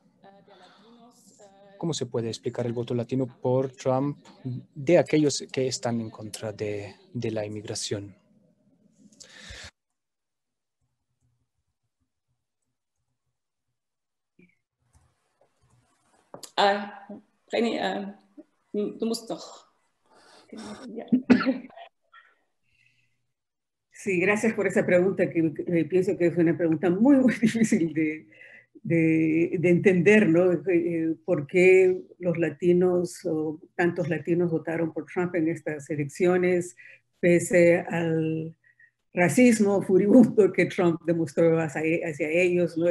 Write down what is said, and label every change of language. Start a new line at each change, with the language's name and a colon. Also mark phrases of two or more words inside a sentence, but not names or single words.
Spanish: ¿Cómo se puede explicar el voto latino por Trump de aquellos que están en contra de la inmigración? René,
German: du musst doch.
Spanish: Sí, gracias por esa pregunta, que pienso que es una pregunta muy, muy difícil de entender, ¿no? ¿Por qué los latinos o tantos latinos votaron por Trump en estas elecciones, pese al racismo furibundo que Trump demostró hacia ellos, ¿no?